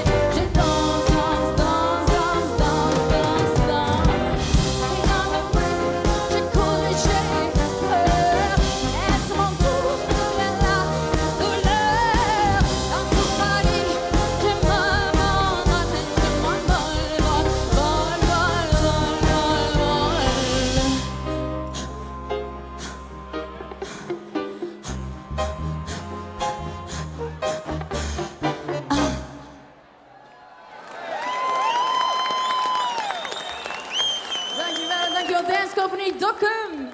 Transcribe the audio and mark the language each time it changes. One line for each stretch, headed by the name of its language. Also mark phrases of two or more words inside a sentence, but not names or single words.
French: Et je danse, danse, danse, danse, danse, danse, danse. Et dans le bruit, je cours et j'ai peur. Est-ce mon tour? Revient la douleur. Dans tout Paris, je m'abandonne. Je m'envole, vol, vol, vol, vol, vol, vol.
Dutch: Dankjewel, dankjewel Dancecompagnie Dokkum.